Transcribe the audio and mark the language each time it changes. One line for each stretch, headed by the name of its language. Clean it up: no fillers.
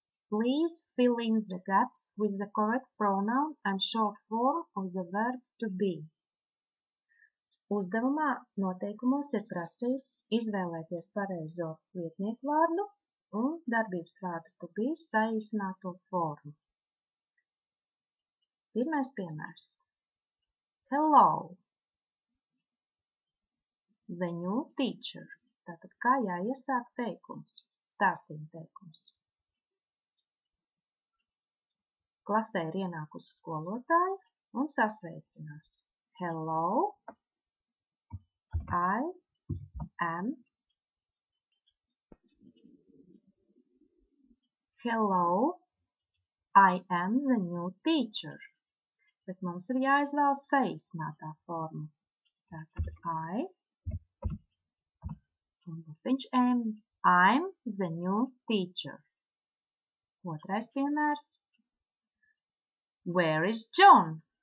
English: Please fill in the gaps with the correct pronoun and short form of the verb to be.
Latvian: Uzdevumā noteikumos ir prasīts izvēlēties pareizo vietnieku vārdu un darbības vārdu
English: to be
Latvian: saīsināto formu. Pirmais piemērs.
English: Hello. The new teacher.
Latvian: Tātad kā jāiesāk teikums, stāstījuma teikums. Klasē ir ienākusi skolotāja un sasveicinās.
English: Hello. I am. Hello, I am the new teacher.
Latvian: Bet mums ir jāizvēlas saīsinātā forma. Tātad I un burtiņš am.
English: I'm the new teacher.
Latvian: Otrais piemērs.
English: Where is John?